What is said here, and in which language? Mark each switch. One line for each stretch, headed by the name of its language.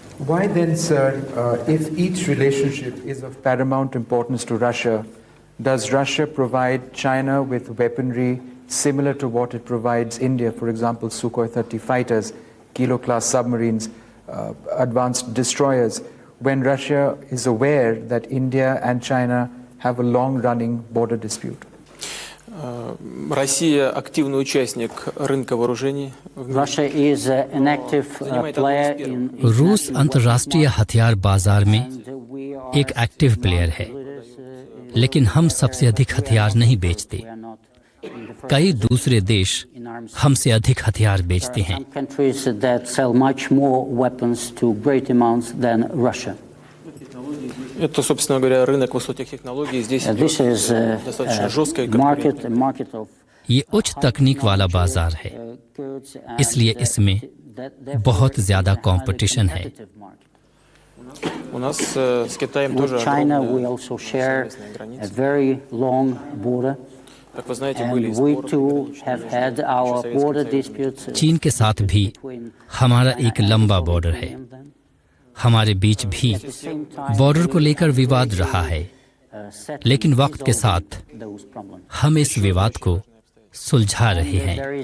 English: Why then, sir, if each relationship is of paramount importance to Russia, does Russia provide China with weaponry similar to what it provides India, for example, Sukhoi 30 fighters, Kilo-class submarines, advanced destroyers, when Russia is aware that India and China have a long-running border dispute?
Russian: Россия активный участник рынка вооружений.
English: Russia is an active player in.
Hindi: रूस अंतर्राष्ट्रीय हथियार बाजार में एक active player है, लेकिन हम सबसे अधिक हथियार नहीं बेचते। कई दूसरे देश हमसे अधिक हथियार बेचते हैं।
English: Countries that sell much more weapons to great amounts than Russia.
Russian: Это, собственно говоря, рынок высоких технологий. Здесь достаточно жесткая конкуренция.
Hindi: ये उच्च तकनीक वाला बाजार है, इसलिए इसमें बहुत ज्यादा कंपटीशन है।
Russian: У нас с Китаем тоже
English: China we also share a very long border.
Russian: Как вы знаете,
English: and we too have had our border disputes.
Hindi: चीन के साथ भी हमारा एक लंबा बॉर्डर है। हमारे बीच भी बॉर्डर को लेकर विवाद रहा है, लेकिन वक्त के साथ हम इस विवाद को सुलझा रहे हैं।